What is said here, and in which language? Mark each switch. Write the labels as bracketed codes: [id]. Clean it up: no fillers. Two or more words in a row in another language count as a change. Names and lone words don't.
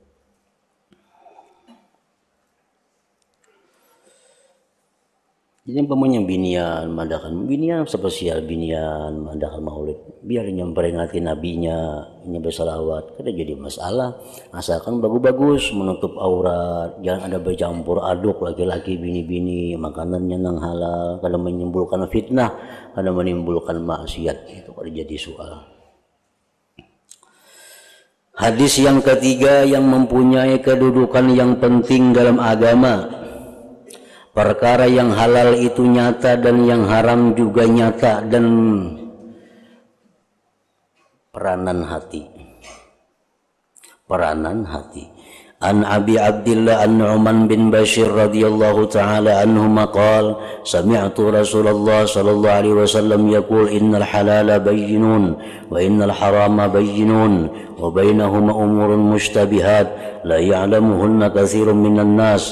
[bjn] Jadi umpamanya binian, madakan binian spesial binian, madakan maulid, biar memperingati nabinya, ini bersalawat, kada jadi masalah. Asalkan bagus-bagus, menutup aurat, jangan ada bercampur aduk laki-laki bini-bini, makanannya nang halal, kada menimbulkan fitnah, kada menimbulkan maksiat, itu kada jadi soal. [id] Hadis yang ketiga yang mempunyai kedudukan yang penting dalam agama. Perkara yang halal itu nyata dan yang haram juga nyata, dan peranan hati. [ar] عن أبي عبد الله النعمان بن بشير رضي الله تعالى عنهما قال سمعت رسول الله صلى الله عليه وسلم يقول إن الحلال بين وإن الحرام بين وبينهما أمور مشتبهات لا يعلمهن كثير من الناس.